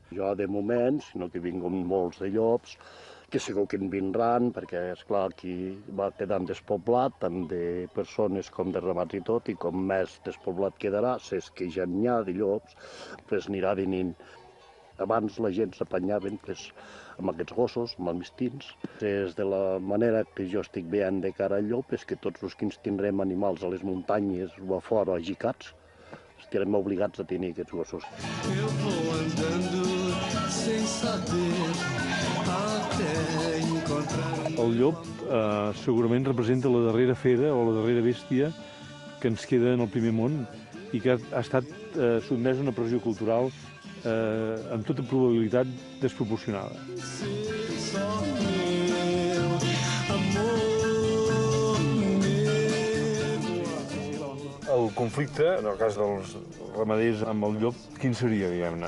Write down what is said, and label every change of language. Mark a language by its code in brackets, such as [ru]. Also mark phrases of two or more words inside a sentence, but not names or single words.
[ca] Jo, de moment, sinó que vinguin molts de llops, que segur que en vindran, perquè, esclar, aquí va quedant despoblat, tant de persones com de ramats i tot, i com més despoblat quedarà, si és que ja n'hi ha de llops, doncs anirà venint. Abans la gent s'apanyaven amb aquests gossos, amb els mistins. Des de la manera que jo estic veient de cara al llop és que tots els que ens tindrem animals a les muntanyes o a fora, agicats, estarem obligats a tenir aquests gossos. [pt] Eu vou andando sem saber até encontrar [ca] El llop segurament representa la darrera fera o la darrera bèstia que ens queda en el primer món i que ha estat sotmesa a una pressió cultural amb tota probabilitat desproporcionada. El conflicte, en el cas dels ramaders amb el llop, quin seria, diguem-ne?